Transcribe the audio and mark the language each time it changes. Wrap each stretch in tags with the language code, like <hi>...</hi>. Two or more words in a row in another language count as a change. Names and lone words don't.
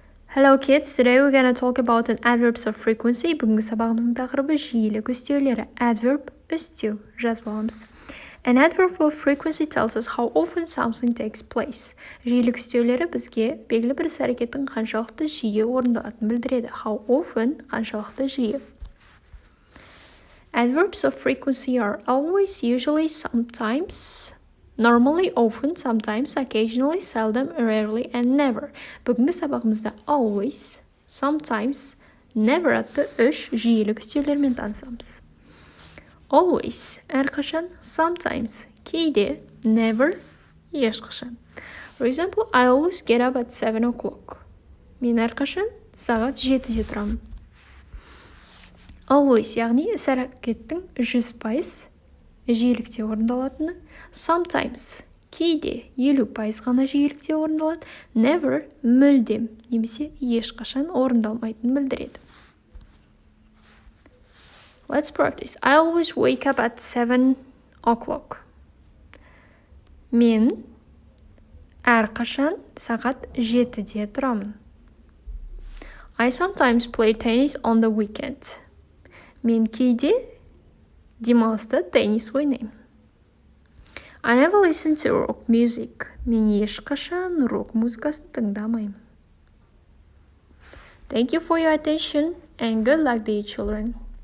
<en>Hello kids, today we're going to talk about an adverbs of frequency.</en> <kk>Бүгінгі сабағымыздың тақырыбы жиілік үстеулері. Adverb үстеу жазып аламыз.</kk> <en>An adverb of frequency tells us how often something takes place.</en> <kk>Жиілік үстеулері бізге белгілі бір іс-әрекеттің қаншалықты жиі орындалатынын білдіреді.</kk> <en>How often</en> <kk>қаншалықты жиі.</kk> <en>Adverbs of frequency are always, usually, sometimes, normally, often, sometimes, occasionally, seldom, rarely, and never.</en> <kk>Бүгінгі сабағымызда</kk> <en>always, sometimes, never</en> <kk>атты үш жиілік үстеулермен танысамыз. Always, әрқашан, sometimes, кейде, never, ешқашан.</kk> <en>For example, I always get up at 7 o'clock.</en> <kk>Мен әрқашан сағат 7-де тұрамын. Always, яғни іс-әрекеттің 100% жиілікте орындалатыны. Sometimes, кейде 50% ғана жиілікте орындалады. Never, мүлдем, немесе ешқашан орындалмайтынын білдіреді.</kk> <en>Let's practice. I always wake up at 7 o'clock.</en> <kk>Мен әрқашан сағат 7-де тұрамын.</kk> <en>I sometimes play tennis on the weekend.</en> <kk>Мен кейде демалыста теннис ойнаймын.</kk> <en>I never listen to rock music.</en> <kk>Мен ешқашан рок музыкасын тыңдамаймын.</kk> <en>Thank you for your attention and good luck, dear children.</en>